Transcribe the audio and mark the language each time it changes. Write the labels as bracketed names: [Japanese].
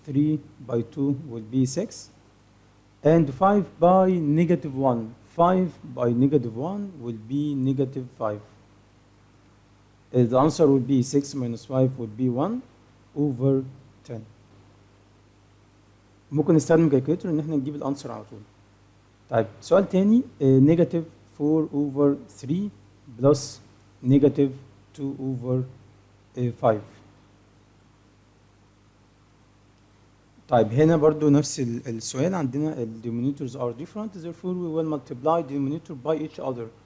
[English] 3 by 2 will be 6 and 5 by negative 1 5 by negative 1 will be negative 5. The answer will be 6 minus 5 would be 1 over 10. [Arabic] ممكن نستخدم كالكوليتر ان احنا نجيب الانسر على طول. طيب سؤال تاني [English] negative 4 over 3 plus negative 2 over 5. [Arabic] طيب هنا برضو نفس السؤال عندنا [English] denominators are different, therefore we will multiply denominator by each other.